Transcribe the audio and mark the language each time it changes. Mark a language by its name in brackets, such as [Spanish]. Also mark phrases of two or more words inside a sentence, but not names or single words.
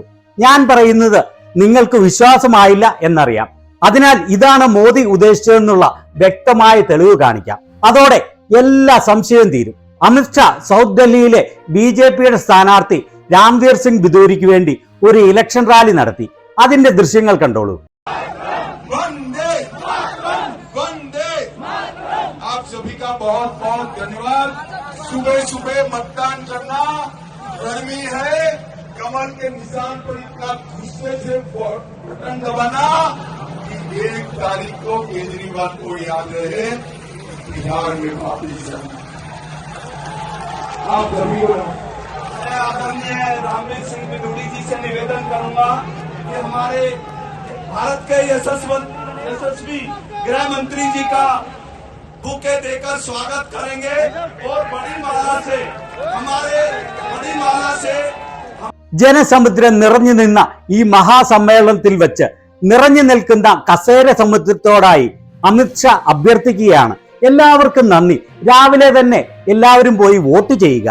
[Malayalam] ഞാൻ പറയുന്നത് നിങ്ങൾക്ക് വിശ്വാസമായില്ല എന്നറിയാം. അതിനാൽ ഇതാണ് മോദി ഉദ്ദേശിച്ചതെന്നുള്ള വ്യക്തമായ തെളിവ് കാണിക്കാം. അതോടെ എല്ലാ സംശയവും തീരും. അമിത്ഷാ സൗത്ത് ഡൽഹിയിലെ BJPയുടെ സ്ഥാനാർത്ഥി രാംവീർ സിംഗ് ബിദൂരിക്ക് വേണ്ടി ഒരു [English] election rally [Malayalam] നടത്തി. അതിന്റെ ദൃശ്യങ്ങൾ കണ്ടോളൂ. [Hindi] बहुत बहुत धन्यवाद। सुबह सुबह मतदान करना, गर्मी है, कमल के निशान पर इतना गुस्से से बटन दबाना कि 1 तारीख को केजरीवाल को याद रहे बिहार में वापिस जाना। आप सभी को मैं आदरणीय रामवीर सिंह बिदूरी जी से निवेदन करूंगा कि हमारे भारत के यशस्वी गृह मंत्री जी का बुके देकर स्वागत करेंगे और बड़ी माला से [Malayalam] ജനസമുദ്രം നിറഞ്ഞു നിന്ന ഈ മഹാസമ്മേളനത്തിൽ വെച്ച് നിറഞ്ഞു നിൽക്കുന്ന കസേര സമുദ്രത്തോടായി അമിത്ഷാ അഭ്യർത്ഥിക്കുകയാണ്. എല്ലാവർക്കും നന്ദി. രാവിലെ തന്നെ എല്ലാവരും പോയി വോട്ട് ചെയ്യുക.